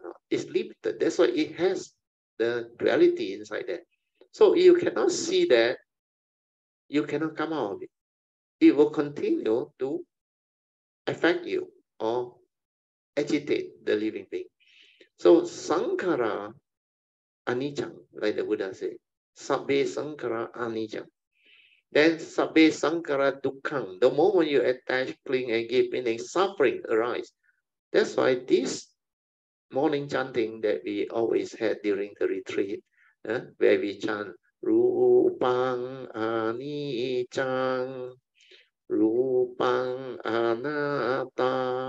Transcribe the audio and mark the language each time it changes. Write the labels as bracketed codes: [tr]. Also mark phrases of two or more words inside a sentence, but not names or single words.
[en] It's limited. That's why it has the duality inside there. So you cannot see that, you cannot come out of it. It will continue to affect you or agitate the living being. [pi] So sankhara anicca, [en] like the Buddha said, [pi] sabbe sankhara anicca. Then sabbe sankhara dukkham. [en] The moment you attach, cling, and give meaning, suffering arise. That's why this morning chanting that we always had during the retreat, where we chant [pi] Rupang Aniccang, Rupang Anatta.